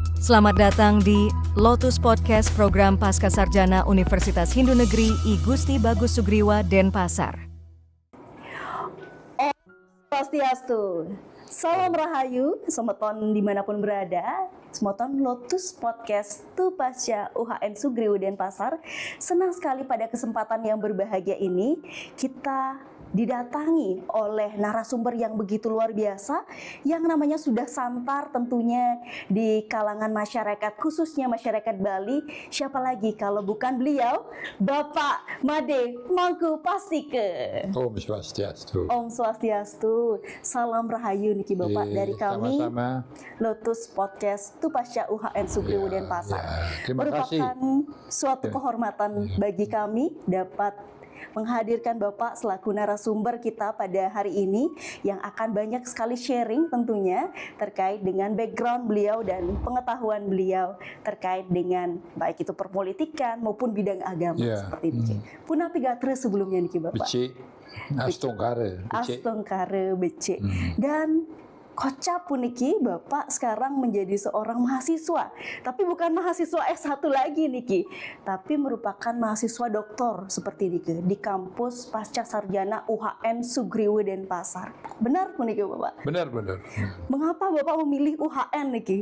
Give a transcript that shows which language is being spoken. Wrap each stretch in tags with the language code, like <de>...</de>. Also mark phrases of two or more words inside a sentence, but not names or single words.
<id>Selamat datang di Lotus Podcast Program Pascasarjana Universitas Hindu Negeri I Gusti Bagus Sugriwa Denpasar. Swastiastu, salam rahayu, semeton dimanapun berada, semeton Lotus Podcast Tu Pasca UHN Sugriwa Denpasar. Senang sekali pada kesempatan yang berbahagia ini kita didatangi oleh narasumber yang begitu luar biasa, yang namanya sudah santar tentunya di kalangan masyarakat, khususnya masyarakat Bali. Siapa lagi kalau bukan beliau, Bapak Made Mangkupastike.</id> <ban>Om Swastiastu. Om Swastiastu.</ban> <id>Salam rahayu niki Bapak dari kami. Sama-sama. Lotus Podcast Tu Pasca UHN Sugriwa Denpasar. Terima kasih. Merupakan suatu kehormatan bagi kami dapat menghadirkan Bapak selaku narasumber kita pada hari ini yang akan banyak sekali sharing tentunya terkait dengan background beliau dan pengetahuan beliau terkait dengan baik itu perpolitikan maupun bidang agama seperti ini.</id> <ban>Punapi gatre sebelumnya niki Bapak. Becik, Astongkare. Astongkare becik.</ban> <id>Dan kocap puniki Bapak sekarang menjadi seorang mahasiswa. Tapi bukan mahasiswa S1 lagi niki, tapi merupakan mahasiswa doktor seperti niki di kampus Pasca Sarjana UHN Sugriwa Denpasar. Benar puniki Bapak? Benar. Mengapa Bapak memilih UHN niki?</id>